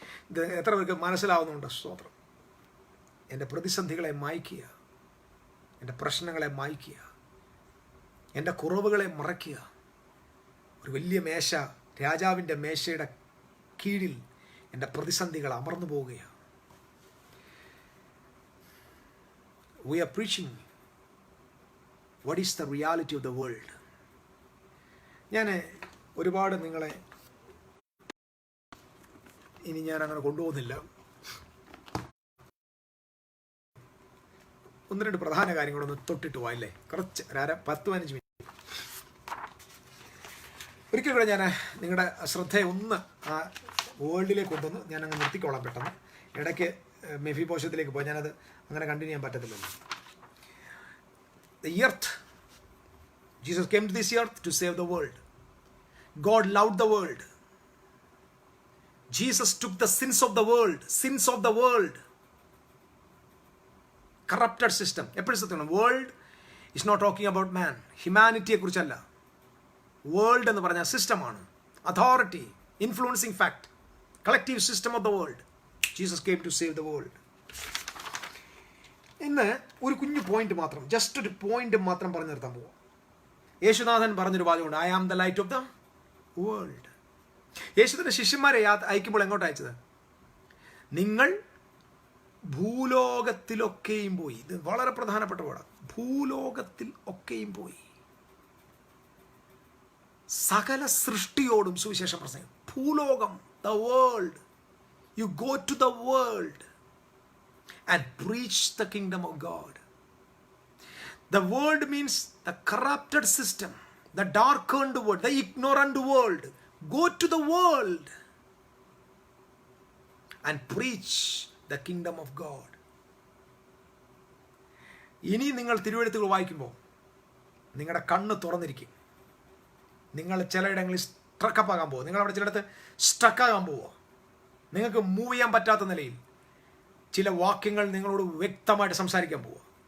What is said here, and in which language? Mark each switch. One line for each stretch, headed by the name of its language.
Malayalam: ഇത് എത്ര പേർക്ക് മനസ്സിലാവുന്നുണ്ട്? സ്തോത്രം. എൻ്റെ പ്രതിസന്ധികളെ മായ്ക്കുക, എൻ്റെ പ്രശ്നങ്ങളെ മായ്ക്കുക, എൻ്റെ കുറവുകളെ മറയ്ക്കുക. ഒരു വലിയ മേശ, രാജാവിൻ്റെ മേശയുടെ കീഴിൽ എൻ്റെ പ്രതിസന്ധികൾ അമർന്നു പോവുകയാണ്.
English: We are preaching what is the reality of the world.
Malayalam: ഞാൻ ഒരുപാട് നിങ്ങളെ ഇനി ഞാൻ അങ്ങനെ കൊണ്ടുപോകുന്നില്ല. ഒന്ന് രണ്ട് പ്രധാന കാര്യങ്ങളൊന്ന് തൊട്ടിട്ട് പോയല്ലേ, കുറച്ച് 10-15 മിനിറ്റ്. ഒരിക്കൽ കൂടെ ഞാൻ നിങ്ങളുടെ ശ്രദ്ധയെ ഒന്ന് ആ വേൾഡിലേക്ക് കൊണ്ടുവന്ന് ഞാനങ്ങ് നിർത്തിക്കോളാം പെട്ടെന്ന്. ഇടയ്ക്ക് മെഫീബോശത്തിലേക്ക് പോയി, ഞാനത് അങ്ങനെ കണ്ടിന്യൂ ചെയ്യാൻ പറ്റത്തില്ലല്ലോ.
English: The earth, Jesus came to this earth to save the world. God loved the world. Jesus took the sins of the world. Corrupted system.
Malayalam: എപ്പോഴും സത്യം,
English: world is not talking about man,
Malayalam: ഹ്യൂമാനിറ്റിയെ കുറിച്ചല്ല. വേൾഡ് എന്ന് പറഞ്ഞാൽ സിസ്റ്റമാണ്,
English: Authority, influencing fact, collective system of the world. Jesus came to save the world.
Malayalam: ഇന്ന് ഒരു കുഞ്ഞു point മാത്രം, ജസ്റ്റ് ഒരു പോയിന്റ് മാത്രം പറഞ്ഞു നിർത്താൻ പോവാം. യേശുനാഥൻ പറഞ്ഞൊരു വാചകമുണ്ട്,
English: I am the light of the world.
Malayalam: യേശുവിൻ്റെ ശിഷ്യന്മാരെ അയക്കുമ്പോൾ എങ്ങോട്ട് അയച്ചത്? നിങ്ങൾ ഭൂലോകത്തിലൊക്കെയും പോയി. ഇത് വളരെ പ്രധാനപ്പെട്ട വേർഡാണ്. ഭൂലോകത്തിൽ ഒക്കെയും പോയി, സകല സൃഷ്ടിയോടും സുവിശേഷം പ്രസംഗിക്കും.
English: ഭൂലോകം, the world. You go to the world and preach the kingdom of God. The world means the corrupted system, the darkened world, the ignorant world. Go to the world and preach the kingdom of God.
Malayalam: ഇനി നിങ്ങൾ തിരുവെഴുത്തുകൾ വായിക്കുമ്പോൾ നിങ്ങളുടെ കണ്ണ് തുറന്നിരിക്കും. നിങ്ങൾ ചിലയിടങ്ങളിൽ സ്ട്രക്കപ്പ് ആകാൻ പോവുക. നിങ്ങളവിടെ ചിലയിടത്ത് സ്ട്രക്കാകാൻ പോവുക. നിങ്ങൾക്ക് മൂവ് ചെയ്യാൻ പറ്റാത്ത നിലയിൽ ചില വാക്യങ്ങൾ നിങ്ങളോട് വ്യക്തമായിട്ട് സംസാരിക്കാൻ പോവുക.